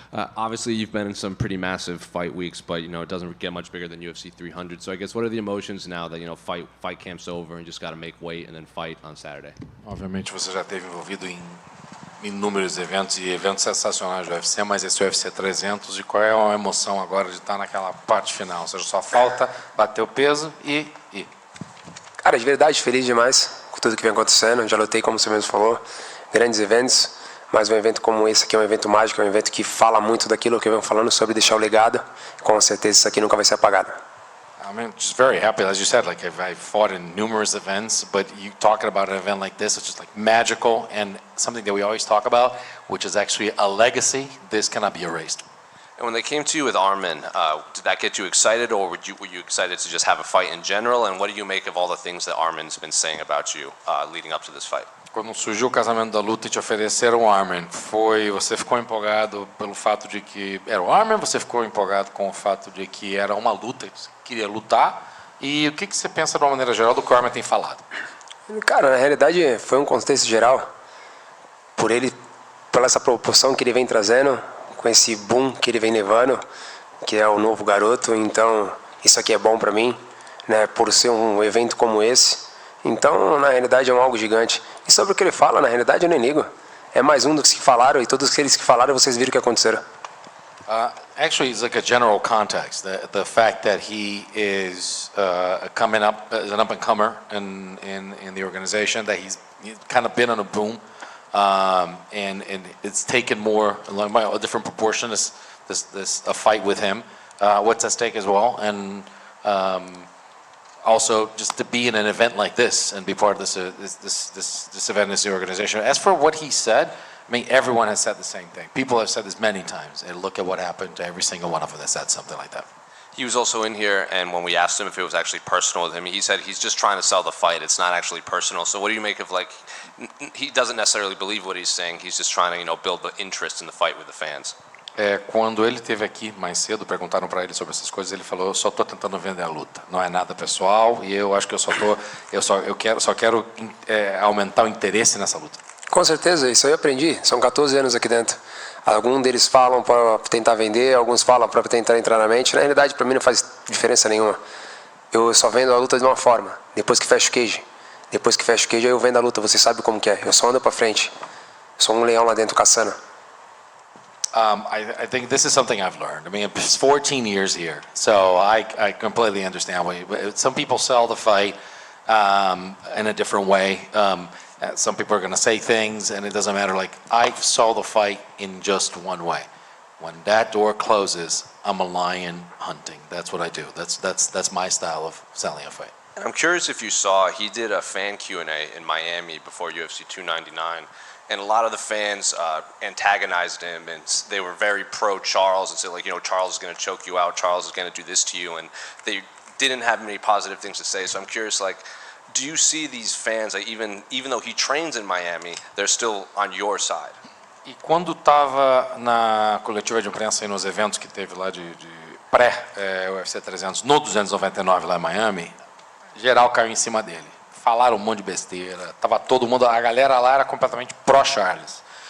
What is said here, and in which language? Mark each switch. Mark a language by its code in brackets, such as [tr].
[en] Obviously, you've been in some pretty massive fight weeks, but it doesn't get much bigger than UFC 300. So I guess what are the emotions now that fight camp's over and just got to make weight and then fight on Saturday? [pt] Obviamente você já esteve envolvido em inúmeros eventos e eventos sensacionais do UFC, mas esse UFC 300, e qual é a emoção agora de estar naquela parte final? Ou seja, só falta bater o peso e ir. Cara, de verdade, feliz demais com tudo que vem acontecendo. Já lutei, como você mesmo falou, grandes eventos, mas um evento como esse aqui é um evento mágico, é um evento que fala muito daquilo que eu venho falando sobre deixar o legado. Com certeza isso aqui nunca vai ser apagado. [en] I'm just very happy, as you said, like I fought in numerous events, but you talking about an event like this, it's just like magical and something that we always talk about, which is actually a legacy. This cannot be erased. And when they came to you with Arman, did that get you excited, or were you excited to just have a fight in general? And what do you make of all the things that Arman's been saying about you leading up to this fight? [pt] Quando surgiu o casamento da luta e te ofereceram o Arman, você ficou empolgado pelo fato de que era o Arman? Você ficou empolgado com o fato de que era uma luta, que você queria lutar? E o que você pensa de uma maneira geral do que o Arman tem falado? Cara, na realidade foi um contexto geral, por essa proporção que ele vem trazendo, com esse boom que ele vem levando, que é o novo garoto. Então isso aqui é bom para mim, né, por ser um evento como esse. Então, na realidade, é algo gigante. E sobre o que ele fala, na realidade, eu nem ligo. É mais um dos que falaram, e todos aqueles que falaram, vocês viram o que aconteceram. [en] Actually, it's like a general context. The fact that he is coming up as an up-and-comer in the organization, that he's kind of been on a boom, and it's taken more, a different proportion, a fight with him, what's at stake as well, and also just to be in an event like this and be part of this event, this organization. As for what he said, I mean, everyone has said the same thing. People have said this many times, and look at what happened to every single one of them that said something like that. He was also in here, and when we asked him if it was actually personal with him, he said he's just trying to sell the fight. It's not actually personal. So what do you make of, like, he doesn't necessarily believe what he's saying. He's just trying to, build the interest in the fight with the fans. [pt] Quando ele esteve aqui mais cedo, perguntaram para ele sobre essas coisas, ele falou: eu só estou tentando vender a luta, não é nada pessoal, e eu acho que eu quero aumentar o interesse nessa luta. Com certeza, isso aí eu aprendi. São 14 anos aqui dentro. Alguns deles falam para tentar vender, alguns falam para tentar entrar na mente. Na realidade, para mim não faz diferença nenhuma. Eu só vendo a luta de uma forma. Depois que fecha o cage, aí eu vendo a luta. Você sabe como que é. Eu só ando para frente. Sou um leão lá dentro caçando. [en] I think this is something I've learned. I mean, it's 14 years here, so I completely understand. Some people sell the fight in a different way. Some people are going to say things, and it doesn't matter. Like, I saw the fight in just one way. When that door closes, I'm a lion hunting. That's what I do. That's my style of selling a fight. And I'm curious if you saw, he did a fan Q&A in Miami before UFC 299. And a lot of the fans antagonized him, and they were very pro-Charles and said, like, Charles is going to choke you out, Charles is going to do this to you, and they didn't have many positive things to say. So I'm curious, like, do you see these fans, like, even though he trains in Miami, they're still on your side? [pt] E quando estava na coletiva de imprensa e nos eventos que teve lá de pré-UFC 300, no 299 lá em Miami, geral caiu em cima dele. Falaram um monte de besteira, tava todo mundo, a galera lá era completamente pró-Charles.